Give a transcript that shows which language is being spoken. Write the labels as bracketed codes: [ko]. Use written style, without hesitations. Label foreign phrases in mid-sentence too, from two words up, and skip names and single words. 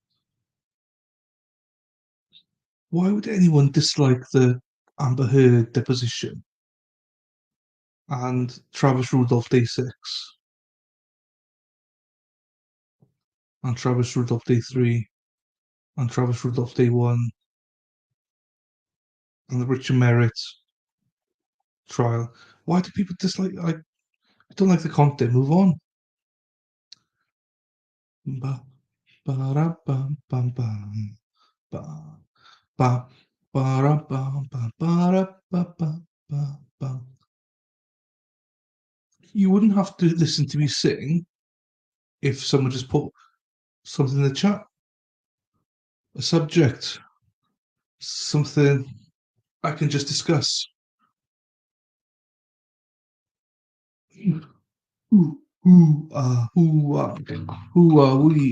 [en] Why would anyone dislike the Amber Heard deposition and Travis Rudolph Day 6 and Travis Rudolph Day 3 and Travis Rudolph Day 1 and the Richard Merritt trial? Why do people dislike? I don't like the content. Move on. Ba ba ra ba ba ba ba ba ba ra ba ba ba ra ba ba ba ba. You wouldn't have to listen to me sing if someone just put something in the chat, a subject, something I can just discuss. Who are we?